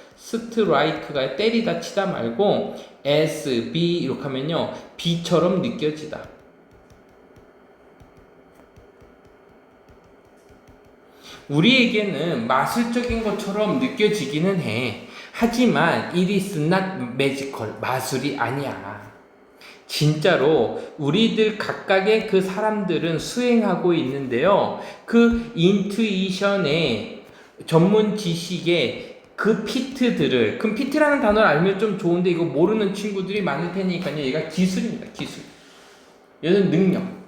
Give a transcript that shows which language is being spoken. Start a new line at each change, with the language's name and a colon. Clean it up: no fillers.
Korean: 스트라이크가 때리다 치다 말고 S, B 이렇게 하면요 B처럼 느껴지다. 우리에게는 마술적인 것처럼 느껴지기는 해. 하지만
English: it is not magical.
Korean: 마술이 아니야. 진짜로 우리들 각각의 그 사람들은 수행하고 있는데요. 그 인투이션의 전문 지식의 그 피트들을, 그럼 피트라는 단어를 알면 좀 좋은데 이거 모르는 친구들이 많을 테니까요. 얘가 기술입니다. 기술. 얘는 능력.